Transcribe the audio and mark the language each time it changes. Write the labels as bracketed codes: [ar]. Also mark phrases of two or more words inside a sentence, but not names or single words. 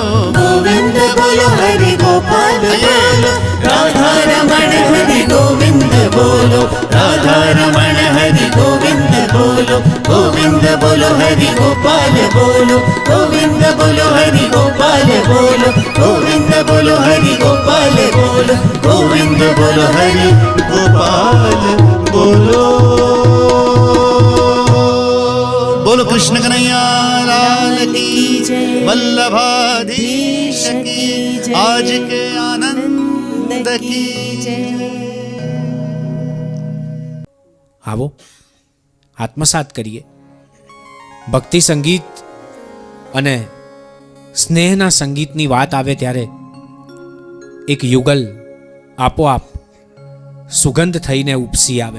[hi] गोविंद बोलो हरि गोपाल बोलो राधा रमण हरि गोविंद बोलो राधा रमण हरि गोविंद बोलो गोविंद बोलो हरि गोपाल बोलो गोविंद बोलो हरि गोपाल बोलो गोविंद बोलो हरि गोपाल बोलो गोविंद बोलो हरि गोपाल बोलो बोलो कृष्ण कन्हैया लाल की जय वल्लभाधीश की आज के आनंद की [gu] આવો આત્મસાત કરીએ ભક્તિ સંગીત અને સ્નેહના સંગીતની વાત આવે ત્યારે એક યુગલ આપોઆપ સુગંધ થઈને ઉપસી આવે.